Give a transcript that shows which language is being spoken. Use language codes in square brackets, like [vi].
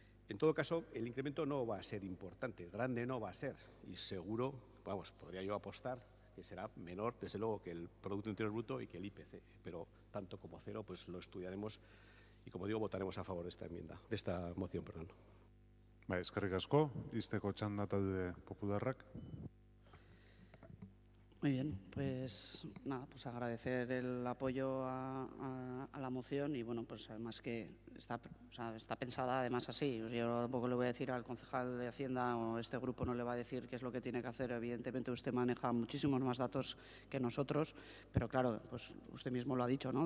[es] En todo caso, el incremento no va a ser importante, grande no va a ser, y seguro, vamos, podría yo apostar que será menor, desde luego, que el Producto Interior Bruto y que el IPC, pero tanto como cero, pues lo estudiaremos y, como digo, votaremos a favor de esta enmienda, de esta moción, perdón. [eu] Eskerrik asko, ixteko txanda talde popularrak. [es] Muy bien, pues nada, pues agradecer el apoyo a la moción y bueno, pues además que está pensada además así. Yo tampoco le voy a decir al concejal de Hacienda o este grupo no le va a decir qué es lo que tiene que hacer. Evidentemente usted maneja muchísimos más datos que nosotros, pero claro, pues usted mismo lo ha dicho, ¿no?